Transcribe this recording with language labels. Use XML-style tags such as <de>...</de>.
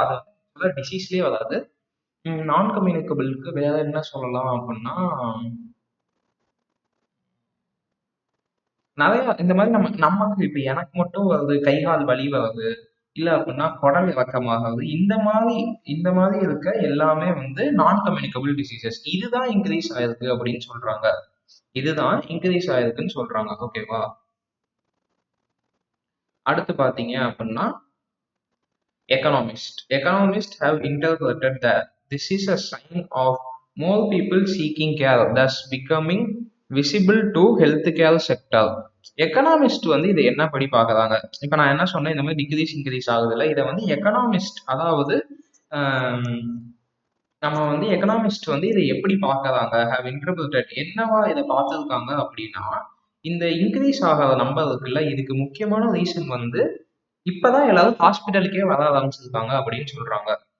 <ta>அது வந்து டிசீஸ்லயே வராது. நான் கம்யூனிகபிளுக்கு வேற என்ன சொல்லலாம் அப்படின்னா, நிறைய இந்த மாதிரி நமக்கு இப்ப எனக்கு மட்டும் வருது, கை கால் வலி வருது, இல்ல அப்படின்னா குடல் இறக்கமாகிறது, இந்த மாதிரி இருக்க எல்லாமே வந்து நான் கம்யூனிகபிள் டிசீசஸ். இதுதான் இன்க்ரீஸ் ஆயிருக்கு அப்படின்னு சொல்றாங்க. இதுதான் இன்க்ரீஸ் ஆயிருக்குன்னு சொல்றாங்க. ஓகேவா? அடுத்து பாத்தீங்க அப்படின்னா,</ta> <en>economists have interpreted that this is a sign of more people seeking care, thus becoming visible to healthcare sector.</en> <ta>Economist வந்து இதை என்ன படி பார்க்கறாங்க? இப்ப நான் என்ன சொன்னேன், இந்த மாதிரி டிக்ரீஸ் இன்க்ரீஸ் ஆகுதுல்ல, இதை வந்து எக்கனாமிஸ்ட், அதாவது ஆம், நம்ம வந்து எக்கனாமிஸ்ட் வந்து இதை எப்படி பார்க்கறாங்க,</ta> <en>have interpreted,</en> <ta>என்னவா இதை பார்த்துருக்காங்க அப்படின்னா, இந்த இன்க்ரீஸ் ஆகாத நம்பர் இருக்குல்ல, இதுக்கு முக்கியமான ரீசன் வந்து இப்பதான் எல்லாரும் ஹாஸ்பிட்டலுக்கே வர ஆரம்பிச்சிருக்காங்க அப்படின்னு சொல்றாங்க.</ta>